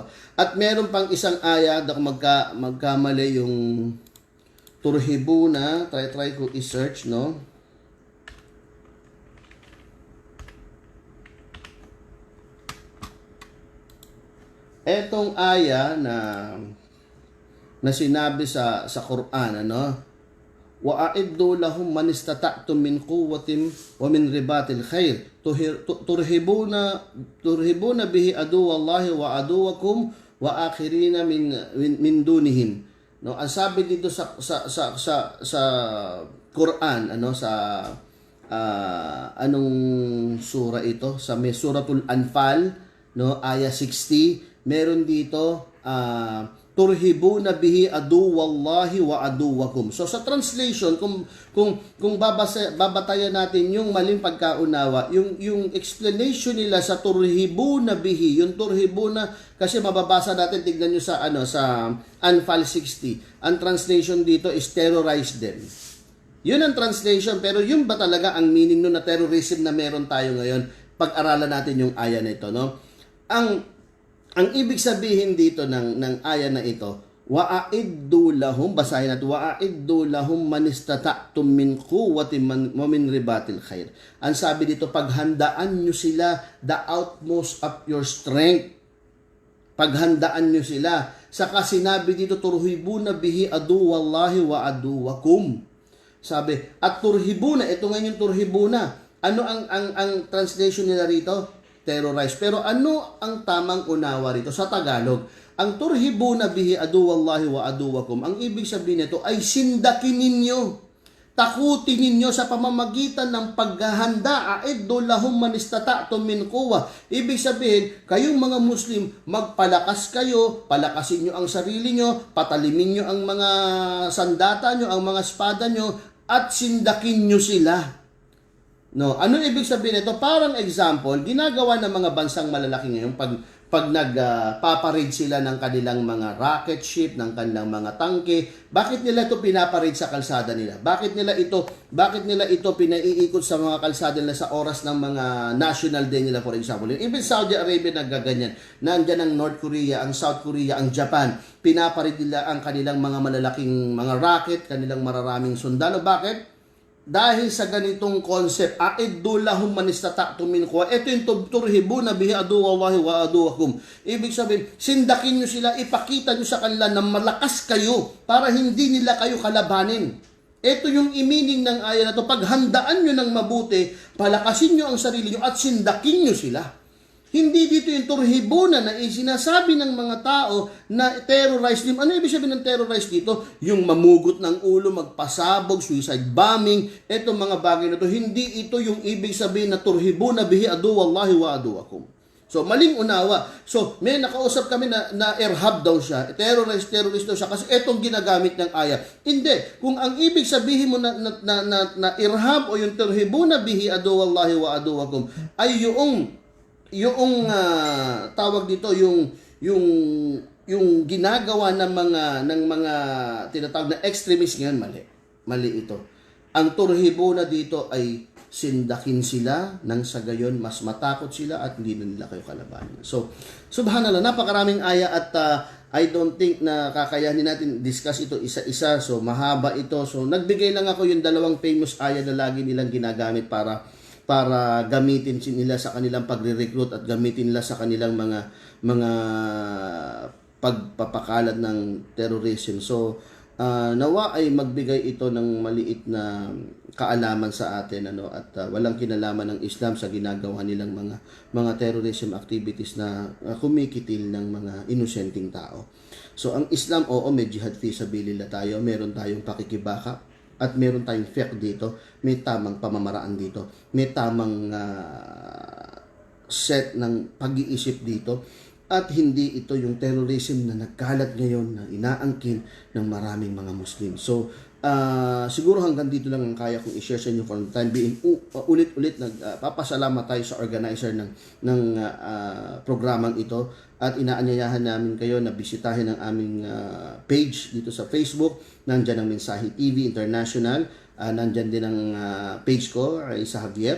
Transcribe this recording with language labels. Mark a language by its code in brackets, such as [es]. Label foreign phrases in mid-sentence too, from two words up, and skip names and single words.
[tl] At meron pang isang aya na magkamali yung turhibuna. Try ko i-search, no? Etong aya na sinabi sa Quran, ano? [ar] وأعدوا لهم ما استطعتم من قوة ومن رباط الخيل ترهبون به عدو الله وعدوكم وآخرين من دونهم. [tl] No, ang sabi dito sa Quran, ano, sa anong sura ito? Sa suratul Anfal, no, aya 60, meron dito [ar] ترهبون به عدو الله وعدوكم. [tl] So sa translation, kung babatayan natin yung maling pagkaunawa, yung explanation nila sa [ar] ترهبون به, [tl] yung turhibuna, kasi mababasa natin, tignan nyo sa Anfal 60. Ang translation dito [en] is terrorize them. [tl] Yun ang translation, pero yun ba talaga ang meaning nun na terrorism na meron tayo ngayon? Pag-aralan natin yung aya na ito, no? Ang ibig sabihin dito ng aya na ito, [ar] وأعدوا لهم, [tl] basahin natin, [ar] وأعدوا لهم ما استطعتم من قوة ومن رباط الخيل. [tl] Ang sabi dito, paghandaan nyo sila [en] the utmost of your strength. [tl] Paghandaan nyo sila. Saka sinabi dito, [ar] ترهبون به عدو الله وعدوكم. [tl] Sabi, at turhibuna, ito nga yung turhibuna. Ano ang translation nila rito? Terrorize. Pero ano ang tamang unawa rito sa Tagalog? [ar] Ang ترهبون به عدو الله وعدوكم, [tl] ang ibig sabihin nito ay sindakin ninyo, takutin ninyo sa pamamagitan ng paghahanda. [ar] أعدوا لهم ما استطعتم من قوة. [tl] Ibig sabihin, kayong mga Muslim, magpalakas kayo, palakasin nyo ang sarili nyo, patalimin nyo ang mga sandata nyo, ang mga espada nyo, at sindakin nyo sila. No, ano ibig sabihin nito? Parang example, ginagawa ng mga bansang malalaki ngayon pag nagpaparade sila ng kanilang mga rocket ship, ng kanilang mga tangke, bakit nila ito pinaparade sa kalsada nila? Bakit nila ito pinaiikot sa mga kalsada nila sa oras ng mga national day nila, [en] for example? [tl] Even Saudi Arabia naggaganyan. Nandiyan ang North Korea, ang South Korea, ang Japan. Pinaparade nila ang kanilang mga malalaking mga rocket, kanilang mararaming sundalo. Bakit? Dahil sa ganitong concept, [ar] أعدوا لهم ما استطعتم من قوة. Ito yung ترهبون به عدو الله وعدوكم. [tl] Ibig sabihin, sindakin nyo sila, ipakita nyo sa kanila na malakas kayo para hindi nila kayo kalabanin. Ito yung imining ng aya na to. Paghandaan nyo ng mabuti, palakasin nyo ang sarili nyo at sindakin nyo sila. Hindi dito yung turhibuna na sinasabi ng mga tao na terrorize din. Ano ibig sabihin ng terrorize dito? Yung mamugot ng ulo, magpasabog, suicide bombing, etong mga bagay na to. Hindi ito yung ibig sabihin na [ar] ترهبون به عدو الله وعدوكم. [tl] So, maling unawa. So, may nakausap kami na irhab daw siya, terrorist daw siya, kasi etong ginagamit ng aya. Hindi. Kung ang ibig sabihin mo na irhab o yung [ar] ترهبون به عدو الله وعدوكم [tl] ay yung tawag dito yung ginagawa ng mga tinatawag na extremist ngayon, mali ito. Ang turhibuna dito ay sindakin sila nang sa gayon mas matakot sila at hindi na nila kayo kalabanin. So subhanallah, napakaraming aya at [en] I don't think [tl] na kakayanin natin discuss ito isa-isa. So mahaba ito. So nagbigay lang ako yung dalawang famous aya na lagi nilang ginagamit para gamitin nila sa kanilang pagre-recruit at gamitin nila sa kanilang mga pagpapakalat ng terrorism. So, nawa ay magbigay ito ng maliit na kaalaman sa atin at walang kinalaman ng Islam sa ginagawa nilang mga [en] terrorism activities [tl] na kumikitil ng mga inosenteng tao. So, ang Islam, oo, may [ar] جهاد في سبيل الله [tl] tayo, meron tayong pakikibaka, at meron tayong fiqh dito, may tamang pamamaraan dito, may tamang set ng pag-iisip dito, at hindi ito yung terrorism na nagkalat ngayon na inaangkin ng maraming mga Muslim. So, siguro hanggang dito lang ang kaya kong i-share sa inyo [en] for the time being. [tl] Ulit-ulit nagpapasalamat tayo sa organizer ng programang ito at inaanyayahan namin kayo na bisitahin ang aming page dito sa Facebook. Nandyan ang Mensahe TV International. Nandyan din ang page ko, Isa Javier.